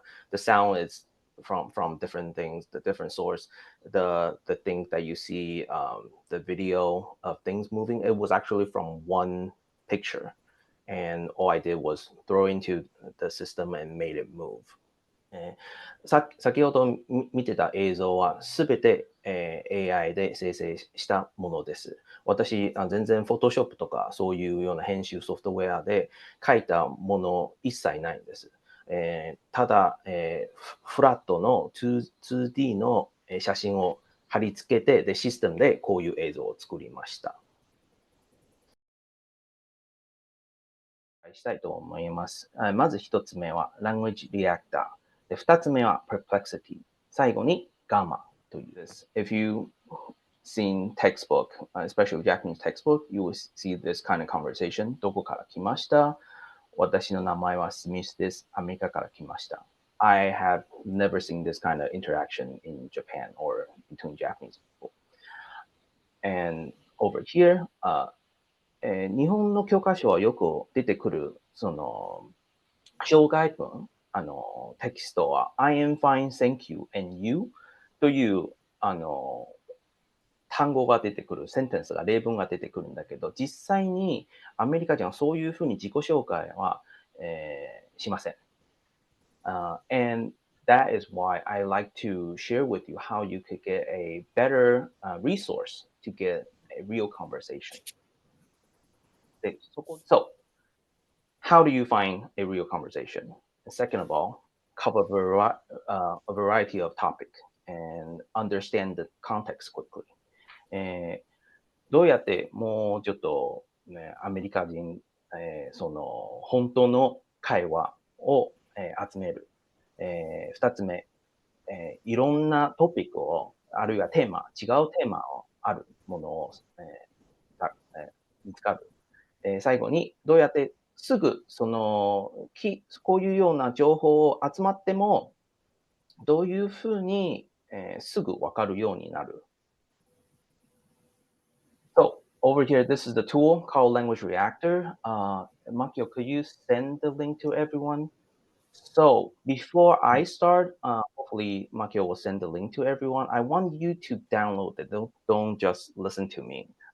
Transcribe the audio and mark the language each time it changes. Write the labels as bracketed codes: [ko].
[en] The sound is from different things, the different source. The things that you see, the video of things moving, it was actually from one picture. And all I did was throw into the system and made it move. [ja] 先ほど見てた映像はすべて、AI で生成したものです。私、全然 Photoshop とかそういうような編集ソフトウェアで書いたもの一切ないんです。ただ、フラットの 2D の写真を貼り付けて、で、システムでこういう映像を作りました。したいと思います。まず一つ目は Language Reactor。で、二つ目は Perplexity。最後に Gamma というです。 [en] If you seen textbook, especially Japanese textbook, you will see this kind of conversation. [ja] どこから来ました？私の名前はスミスです。アメリカから来ました。 [en] I have never seen this kind of interaction in Japan or between Japanese people. And over here, [ja] 日本の教科書はよく出てくる、その、障害文、テキストは、 [en] I am fine, thank you, and you [ja] という、単語が出てくる、センテンスが、例文が出てくるんだけど、実際にアメリカ人はそういうふうに自己紹介は、しません。 [en] And that is why I like to share with you how you could get a better resource to get a real conversation. So, how do you find a real conversation? Second of all, cover a variety of topic and understand the context quickly. [ja] どうやってもうちょっと、ね、アメリカ人、その本当の会話を、集める。二つ目、いろんなトピックを、あるいはテーマ、違うテーマをあるものを、見つかる。最後に、どうやってすぐその、こういうような情報を集まっても、どういうふうに、すぐわかるようになる。 [en] So over here, this is the tool called Language Reactor. Makio, could you send the link to everyone? So before I start, hopefully Makio will send the link to everyone. I want you to download it. Don't just listen to me.